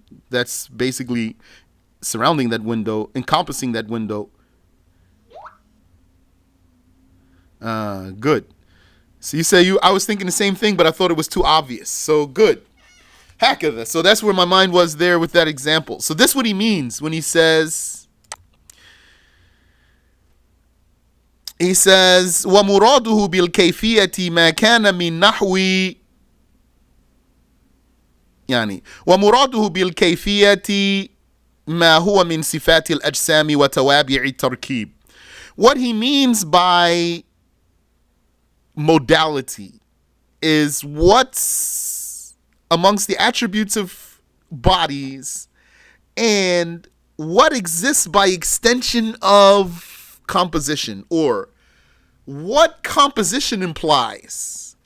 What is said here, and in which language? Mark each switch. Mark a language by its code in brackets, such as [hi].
[en] That's basically surrounding that window, encompassing that window. Good. So you say I was thinking the same thing, but I thought it was too obvious. So good. Hakada. So that's where my mind was there with that example. So this is what he means when he says, [ar] وَمُرَادُهُ بِالْكَيْفِيَّةِ مَا كَانَ مِنْ نَحْوِ يعني ومراده بالكيفية ما هو من صفات الأجسام وتوابع التركيب. [en] What he means by modality is what's amongst the attributes of bodies and what exists by extension of composition, or what composition implies.